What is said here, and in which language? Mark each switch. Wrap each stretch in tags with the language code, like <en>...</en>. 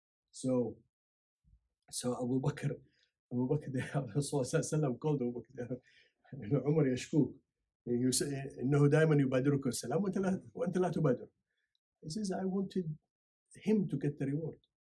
<en>So Abu Bakr, Rasulullah called Abu Bakr, Umar يشكوك. He said,</en> <ar>إنه دائما يبادرك السلام وأنت لا تبادر.</ar> <en>He says, I wanted him to get the reward.</en>